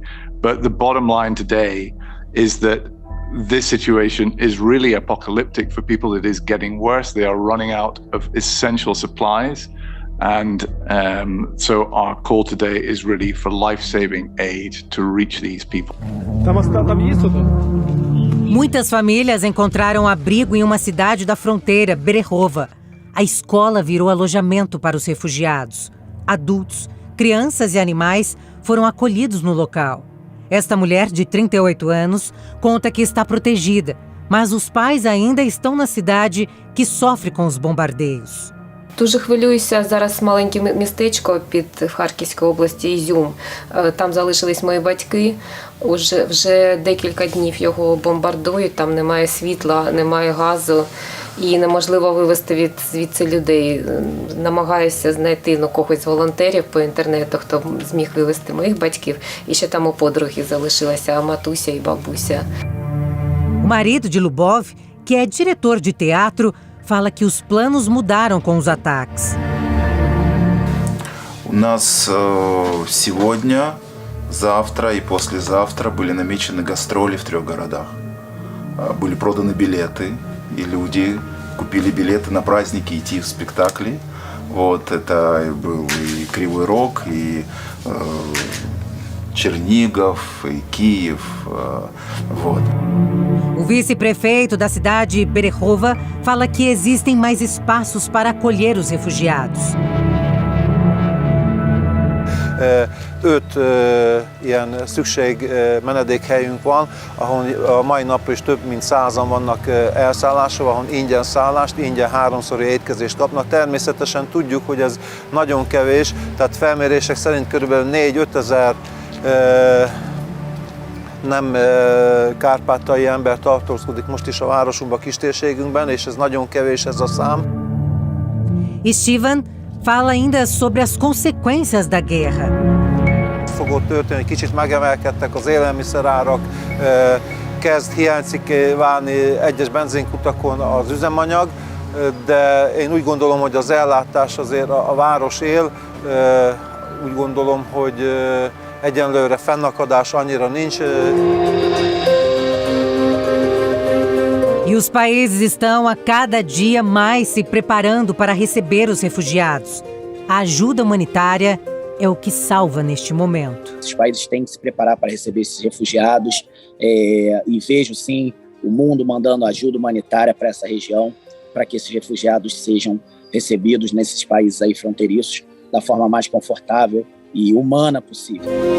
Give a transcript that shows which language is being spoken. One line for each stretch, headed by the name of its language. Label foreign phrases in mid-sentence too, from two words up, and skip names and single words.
English: But the bottom line today is that this situation is really apocalyptic for people. It is getting worse. They are running out of essential supplies. And so our call today is really for life-saving aid to reach these people.
Portuguese: Muitas famílias encontraram abrigo em uma cidade da fronteira, Berehova. A escola virou alojamento para os refugiados. Adultos, crianças e animais foram acolhidos no local. Esta mulher, de 38 anos, conta que está protegida, mas os pais ainda estão na cidade que sofre com os bombardeios.
Ukrainian: Дуже хвилююся зараз маленьке містечко під Харківською області Ізюм. Там залишились мої батьки. Вже декілька днів його бомбардують, там немає світла, немає газу і неможливо вивезти звідси людей. Намагаюся знайти когось з волонтерів по інтернету, хто зміг вивезти моїх батьків. І ще там у подруги залишилася матуся і бабуся.
Portuguese: O marido de Lubov, que é diretor de teatro, fala que os planos mudaram com os ataques.
Russian: У нас сегодня, завтра и послезавтра были намечены гастроли в 3 городах. Были проданы билеты, и люди купили билеты на праздники идти в спектакли. Вот, это был и Кривой Рог, и Чернигов, e Kiev, вот.
Portuguese: O vice-prefeito da cidade, Berehova, fala que existem mais espaços para acolher os refugiados.
Hungarian: 5 ilyen menedékhelyünk van, ahol a mai napra is több mint 100-an vannak elszállásra, ahol ingyen szállást, ingyen 3-szori étkezést kapnak. Természetesen tudjuk, hogy ez nagyon kevés, tehát felmérések szerint körülbelül 4-5 ezer nem kárpátaljai ember tartózkodik most is a városunkban, kistérségünkben, és ez nagyon kevés ez a szám.
Portuguese: Stivan fala ainda sobre as consequências da guerra.
Hungarian: Fogott történni, kicsit megemelkedtek az élelmiszerárak, kezd hiányzik válni egyes benzinkutakon az üzemanyag, de én úgy gondolom, hogy az ellátás azért a város él, úgy gondolom, hogy egyenlőre fennakadás annyira nincs.
Portuguese: E os países estão a cada dia mais se preparando para receber os refugiados. A ajuda humanitária é o que salva neste momento. Os países têm que se preparar para receber esses refugiados e vejo sim o mundo mandando ajuda humanitária para essa região, para que esses refugiados sejam recebidos nesses países aí fronteiriços da forma mais confortável e humana possível.